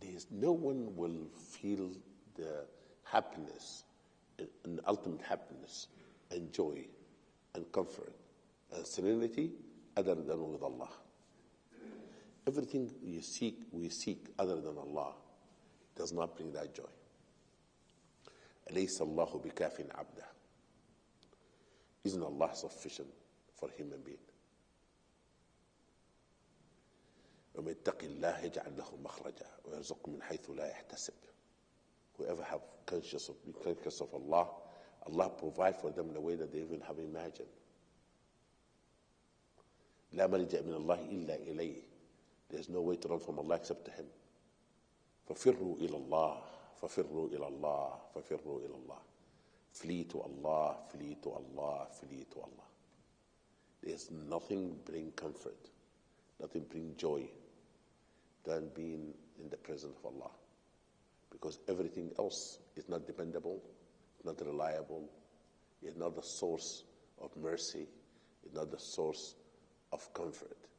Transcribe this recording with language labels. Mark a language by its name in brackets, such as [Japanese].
[English] No one will feel the happiness, and ultimate happiness, and joy, and comfort, and serenity other than with Allah. Everything we seek other than Allah does not bring that joy. [Arabic] أليس الله بكاف عبده. [English] Isn't Allah sufficient for human being? [Arabic] ومن يتق الله يجعل له مخرجا ويرزقه من حيث لا يحتسب. [English] Whoever have conscious of Allah, Allah provide for them in a way that they even have imagined. [Arabic] لا ملجأ من الله إلا إليه. [English] There's no way to run from Allah except to Him. [Arabic] ففروا إلى الله ففروا إلى الله ففروا إلى الله. [English] Flee to Allah, flee to Allah, flee to Allah. There's nothing bring comfort, nothing bring joy than being in the presence of Allah. Because everything else is not dependable, not reliable, is not the source of mercy, is not the source of comfort.